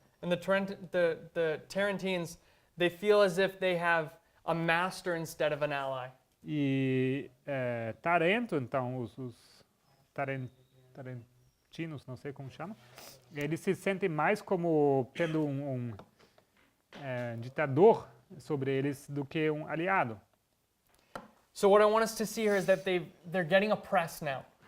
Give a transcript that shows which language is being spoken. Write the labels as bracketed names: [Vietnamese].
[English] And the Tarentines, they feel as if they have a master instead of an ally. [Portuguese] E Tarento, então, os tarentinos, não sei como chama, eles se sentem mais como tendo um ditador sobre eles do que um aliado. [English] So what I want us to see here is that they're getting oppressed now.